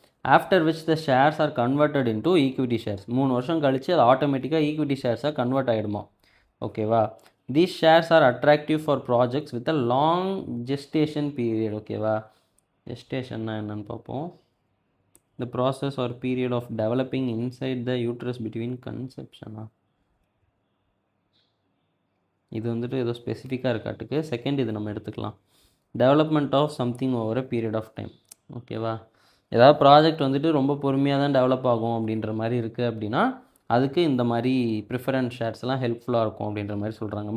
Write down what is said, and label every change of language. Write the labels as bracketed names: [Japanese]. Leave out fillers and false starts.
[English] After which the shares are converted into equity shares. [Tamil] 3 வருஷம் கழித்து அது ஆட்டோமேட்டிக்காக ஈக்விட்டி ஷேர்ஸாக கன்வெர்ட் ஆகிடுமா. ஓகேவா? [English] These shares are attractive for projects with a long gestation period. [Tamil] ஓகேவா? ஜெஸ்டேஷன்னா என்னன்னு பார்ப்போம். [English] The process or period of developing inside the uterus between conception. [Tamil] இது வந்துட்டு ஏதோ ஸ்பெசிஃபிக்காக இருக்காட்டுக்கு. செகண்ட் இது நம்ம எடுத்துக்கலாம், [English] Development of something over a period of time. [Tamil] ஓகேவா? ஏதாவது ப்ராஜெக்ட் வந்துட்டு ரொம்ப பொறுமையாக தான் டெவலப் ஆகும் அப்படின்ற மாதிரி இருக்குது அப்படின்னா அதுக்கு இந்த மாதிரி ப்ரிஃபரன்ஸ் ஷேர்ஸ்லாம் ஹெல்ப்ஃபுல்லாக இருக்கும் அப்படின்ற மாதிரி சொல்கிறாங்க.